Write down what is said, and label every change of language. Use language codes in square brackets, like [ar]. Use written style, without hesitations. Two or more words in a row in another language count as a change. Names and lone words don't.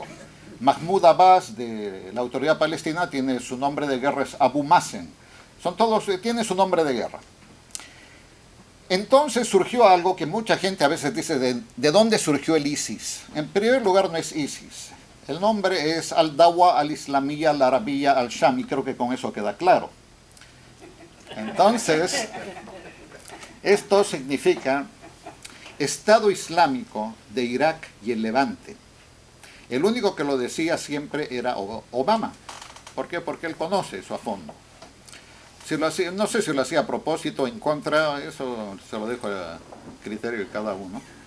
[es] Mahmoud Abbas, de la Autoridad Palestina, tiene su nombre de guerra, es Abu Mazen. Tienen su nombre de guerra. Entonces surgió algo que mucha gente a veces dice, ¿de dónde surgió el ISIS? En primer lugar no es ISIS. El nombre es Al-Dawa al-Islamiyya al-Arabiyya al-Sham, y creo que con eso queda claro. Entonces, esto significa Estado Islámico de Irak y el Levante. El único que lo decía siempre era Obama. ¿Por qué? Porque él conoce eso a fondo. No sé si lo hacía a propósito o en contra, eso se lo dejo a criterio de cada uno.